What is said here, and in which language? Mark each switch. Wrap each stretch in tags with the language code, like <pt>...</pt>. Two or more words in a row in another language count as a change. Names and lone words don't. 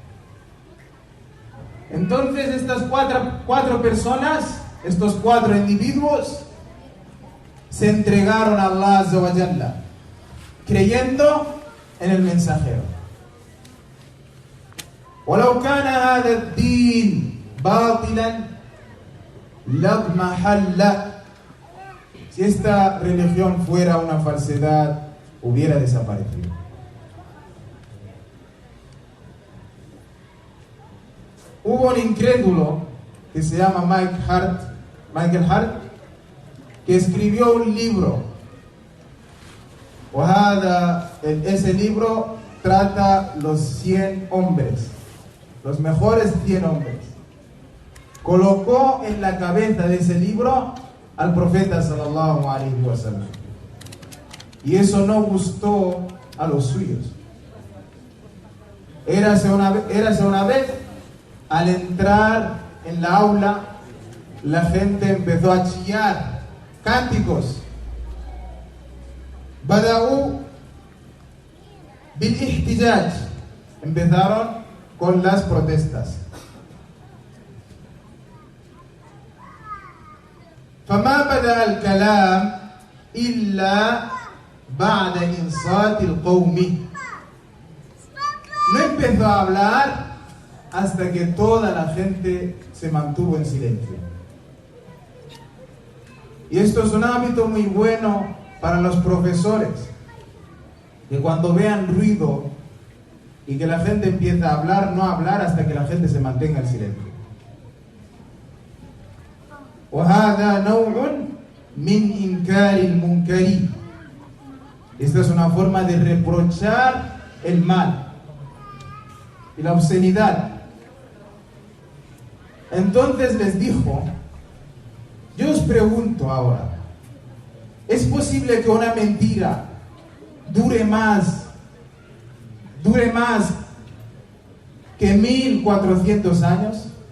<es>Entonces estas cuatro personas, estos 4 individuos, se entregaron a Allah</es> <ar>عز وجل,</ar> <es>creyendo en el mensajero.</es> <ar>ولو كان هذا الدين باطلا لضمحل.</ar> <es>Si esta religión fuera una falsedad, hubiera desaparecido. Hubo un incrédulo que se llama Michael Hart, que escribió un libro. Ese libro trata los 100 hombres, los mejores 100 hombres. Colocó en la cabeza de ese libro al profeta</es> <ar>صلى الله عليه وسلم.</ar> <es>Y eso no gustó a los suyos. Érase una vez, al entrar en la aula, la gente empezó a chillar cánticos.</es> <ar>بدؤوا بالاحتجاج.</ar> <es>Empezaron con las protestas.</es> <ar>فما بدأ الكلام إلا بعد إنصات القوم.</ar> <es>No empezó a hablar hasta que toda la gente se mantuvo en silencio. Y esto es un hábito muy bueno para los profesores, que cuando vean ruido y que la gente empieza a hablar, no hablar hasta que la gente se mantenga en silencio.</es> <ar>وهذا نوع من إنكار المنكر.</ar> <es>Esta es una forma de reprochar el mal y la obscenidad. Entonces les dijo: yo os pregunto ahora, ¿es posible que una mentira dure más que 1400 años?</es>